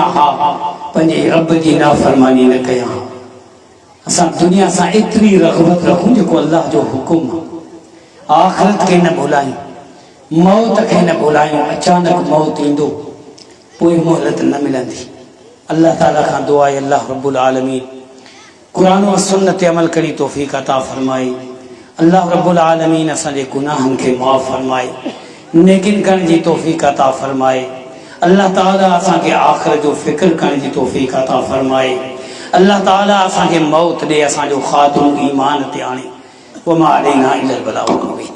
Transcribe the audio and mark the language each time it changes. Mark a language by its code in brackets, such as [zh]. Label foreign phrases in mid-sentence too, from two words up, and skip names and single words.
[sd] हा पंहिंजे रब जी नाफ़रमानी न कयां असां दुनिया सां एतिरी रग़बत रखूं जेको अल्लाह जो हुकुम आख़िरत खे न भुलायूं मौत खे न भुलायूं अचानक मौत ईंदो पोइ मोहलत न मिलंदी अल्लाह ताला खां दुआ आहे [ar] الله رب العالمين [sd] कुरान व सुन्नत अमल करी तौफ़ीक़ अता फरमाए [ar] الله رب العالمين [sd] असांजे गुनाहनि खे माफ़ फरमाए नेकिन करण जी तौफीक अता फरमाए। अल्लाह ताला असांखे आख़िरत जो फ़िक्र करण जी तौफीक अता फरमाए। अल्लाह ताला असांखे मौत ॾे असांजो ख़ात्मो ईमान ते आणे। [ar] وما علينا إلا البلاغ المبين.